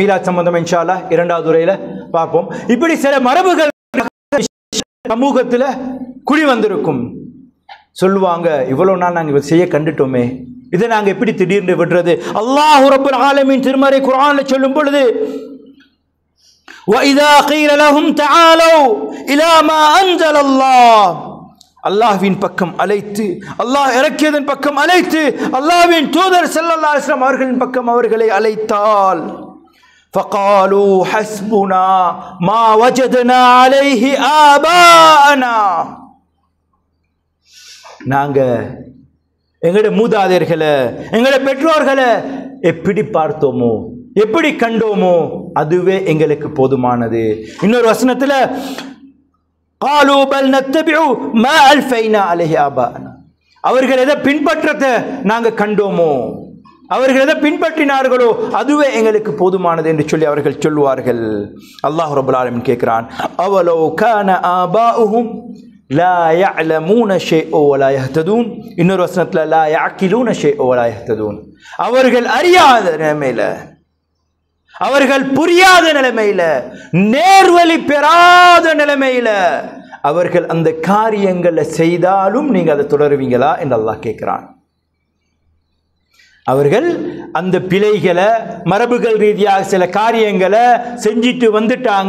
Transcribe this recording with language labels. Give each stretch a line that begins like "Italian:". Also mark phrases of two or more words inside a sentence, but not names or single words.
Tamil: மீலாத் சம்பந்தம்
Arabic: إن شاء الله
Tamil: 2வது உரையில பார்ப்போம். இப்படி சில மரபுகள் சமூகத்தில் குடி வந்திருக்கும். சொல்லுவாங்க, இவ்வளவு நாள் நாங்கள் செய்ய கண்டுட்டோமே, இதை நாங்கள் எப்படி திடீர்னு விடுறது?
Arabic: الله رب العالمين
Tamil: திருமறை குர்ஆன்ல சொல்லும் பொழுது,
Arabic: وَإِذَا قِيلَ لَهُمْ تَعَالَوْا إِلَى مَا أَنزَلَ اللَّهُ,
Tamil: அல்லாஹ்வின் பக்கம் அழைத்து, அல்லாஹ் இறக்கியதன் பக்கம் அழைத்து, அல்லாஹ்வின் தூதர்
Arabic: صلى الله عليه وسلم
Tamil: அவர்களின் பக்கம் அவர்களை அழைத்தால்,
Arabic: فَقَالُوا حَسْبُنَا مَا وَجَدْنَا عَلَيْهِ آبَاءَنَا,
Tamil: நாங்க எங்களுடைய மூதாதையர்களை எங்களுடைய பெற்றோர்களை எப்படி பார்த்தோமோ எப்படி கண்டோமோ அதுவே எங்களுக்கு போதுமானது. இன்னொரு வசனத்துல
Arabic: قالوا بل نتبع ما الفينا عليه آباءنا,
Tamil: அவர்கள் எதை பின்பற்றத்தை நாங்க கண்டோமோ அவர்கள் எதை பின்பற்றினார்களோ அதுவே எங்களுக்கு போதுமானது என்று சொல்லி அவர்கள் சொல்லுவார்கள்.
Arabic: الله رب العالمين கேட்கிறான், أولو كان آباؤهم لا يعلمون شيئا ولا يهتدون.
Tamil: இன்னொரு வசனத்துல
Arabic: லா يعقلون شيئا ولا يهتدون.
Tamil: அவர்கள் அறியாத நிலைமையில அவர்கள் புரியாத நிலைமையில நேர்வழி பெறாத நிலைமையில அவர்கள் அந்த காரியங்களை செய்தாலும் நீங்க அதை தொடருவீங்களா என்று அல்லாஹ் கேட்கிறான். அவர்கள் அந்த பிழைகளை மரபுகள் ரீதியாக சில காரியங்களை செஞ்சிட்டு வந்துட்டாங்க.